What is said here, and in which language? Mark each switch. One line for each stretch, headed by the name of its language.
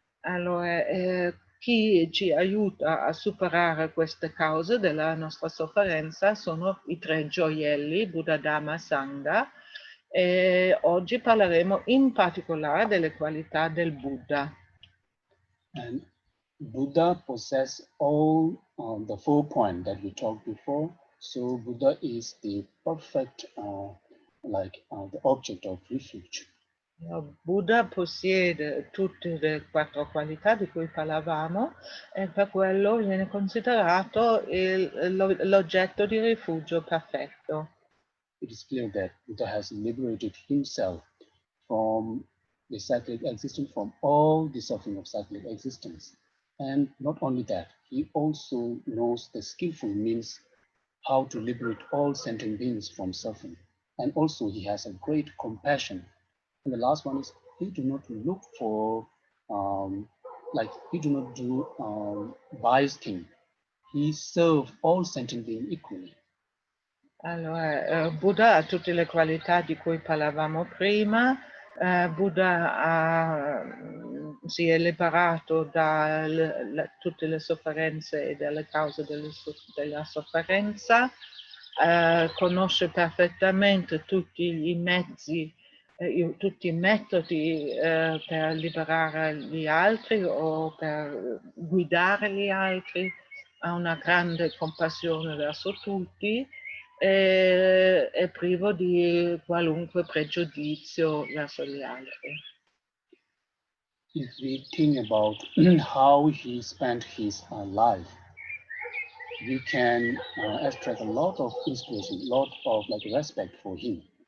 Italian: Allora, chi ci aiuta a superare queste cause della nostra sofferenza sono i tre gioielli, Buddha, Dhamma, Sangha, e oggi parleremo in particolare delle qualità del Buddha.
English: And Buddha possesses all the 4 points that we talked before. So Buddha is the perfect, the object of refuge.
Italian: Buddha possiede tutte le 4 qualità di cui parlavamo e per quello viene considerato l'oggetto di rifugio perfetto.
English: It is clear that Buddha has liberated himself from the cyclic existence, from all the suffering of cyclic existence. And not only that, he also knows the skillful means how to liberate all sentient beings from suffering. And also he has a great compassion. And the last one is he do not look for, he do not do biased thing. He serves all sentient beings equally.
Italian: Allora, Buddha ha tutte le qualità di cui parlavamo prima. Buddha si è liberato da tutte le sofferenze e dalle cause della sofferenza, conosce perfettamente tutti i mezzi, tutti i metodi per liberare gli altri o per guidare gli altri, ha una grande compassione verso tutti. È privo di qualunque pregiudizio verso gli altri.
English: If we think about how he spent his life, we can extract a lot of inspiration, a lot of respect for him.